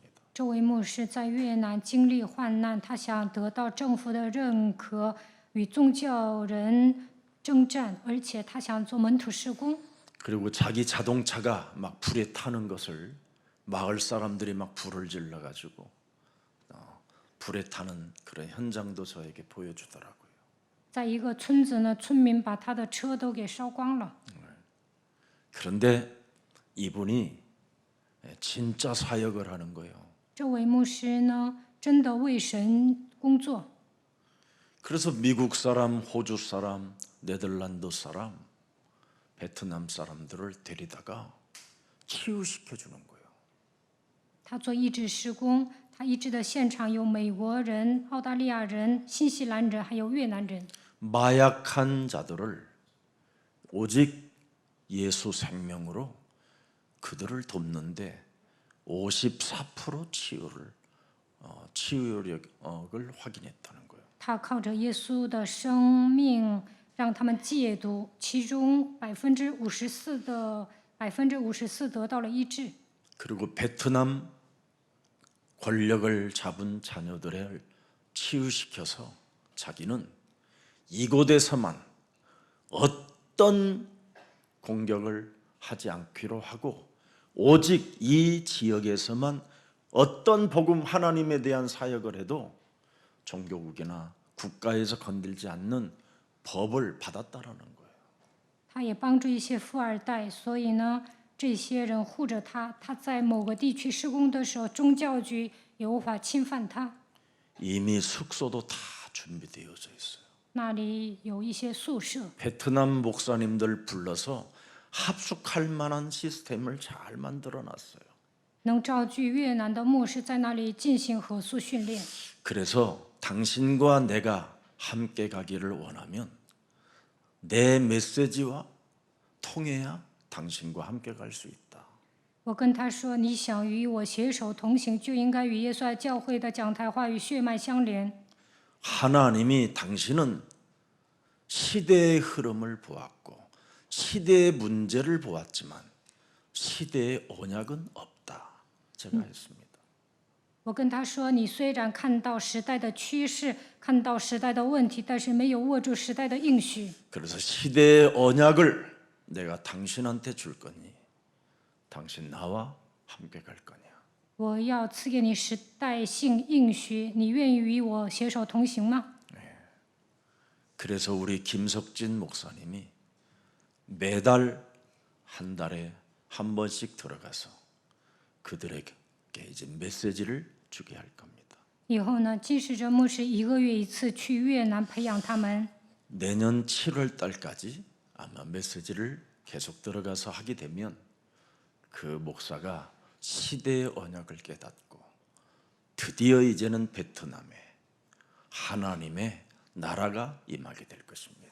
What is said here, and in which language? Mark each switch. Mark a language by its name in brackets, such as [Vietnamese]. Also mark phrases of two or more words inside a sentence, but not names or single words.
[Chinese] 这位牧师在越南经历患难，他想得到政府的认可，与宗教人征战，而且他想做门徒事工。 [Korean] 그리고 자기 자동차가 막 불에 타는 것을 마을 사람들이 막 불을 질러 가지고 불에 타는 그런 현장도 저에게 보여주더라고요. [Chinese] 在一个村子呢，村民把他的车都给烧光了。 [Korean] 그런데 이분이 진짜 사역을 하는 거예요. [Chinese] 这位牧师呢，真的为神工作。 [Korean] 그래서 미국 사람, 호주 사람, 네덜란드 사람, 베트남 사람들을 데리다가 치유시켜 주는 거예요. [Chinese] 他做医治施工，他医治的现场有美国人、澳大利亚人、新西兰人，还有越南人。 [Korean] 마약한 자들을 오직 예수 생명으로 그들을 돕는데 54% 치유력을 확인했다는 거예요. [Chinese] 他靠着耶稣的生命让他们戒毒，其中54%得到了医治。 [Korean] 그리고 베트남 권력을 잡은 자녀들을 치유시켜서 자기는 이곳에서만 어떤 공격을 하지 않기로 하고 오직 이 지역에서만 어떤 복음 하나님에 대한 사역을 해도 종교국이나 국가에서 건들지 않는 법을 받았다라는 거예요. [Chinese] 他也帮助一些富二代，所以呢，这些人护着他。他在某个地区施工的时候，宗教局也无法侵犯他。 [Korean] 이미 숙소도 다 준비되어져 있어요. [Chinese] 那里有一些宿舍， [Korean] 베트남 목사님들 불러서 합숙할 만한 시스템을 잘 만들어 놨어요. [Chinese] 能召集越南的牧师在那里进行合宿训练。 [Korean] 그래서 당신과 내가 함께 가기를 원하면 내 메시지와 통해야 당신과 함께 갈 수 있다. [Chinese] 我跟他说：“你想与我携手同行，就应该与耶稣爱教会的讲台话语血脉相连。 [Korean] 하나님이 당신은 시대의 흐름을 보았고 시대의 문제를 보았지만 시대의 언약은 없다. 제가 했습니다. [Chinese] 我跟他说：“你虽然看到时代的趋势，看到时代的问题，但是没有握住时代的应许。 [Korean] 그래서 시대의 언약을 내가 당신한테 줄 거니 당신 나와 함께 갈 거냐. [Chinese] 我要赐给你时代性应许，你愿意与我携手同行吗？” [Korean] 그래서 우리 김석진 목사님이 매달 한 달에 한 번씩 들어가서 그들에게 이제 메시지를 주게 할 겁니다. [Chinese] 以后呢，金使者牧师1个月1次去越南培养他们。 [Korean] 내년 7월 달까지 아마 메시지를 계속 들어가서 하게 되면 그 목사가 시대의 언약을 깨닫고 드디어 이제는 베트남에 하나님의 나라가 임하게 될 것입니다.